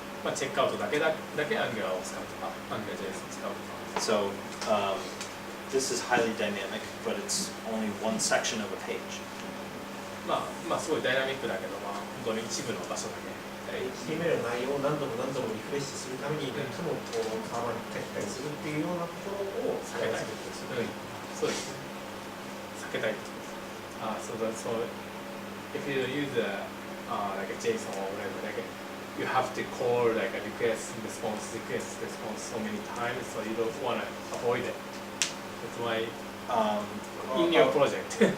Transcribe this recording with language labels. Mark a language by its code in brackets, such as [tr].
[ja] まあ、チェックアウトだけ Angular を使うとか、AngularJS を使うとか。 [en] So this is highly dynamic, but it's only one section of a page. [ja] まあ、すごいダイナミックだけど、まあ、本当に一部の場所だけ。 HTML の内容を何度も何度もリフレッシュするためにいつもこうサーバーに書きたりするっていうようなところを避けたいってことですよね。そうですね。避けたいってことです。 [en] So if you use like a JSON or whatever, like you have to call like a request response so many times, so you don't want to avoid it. That's why in your project.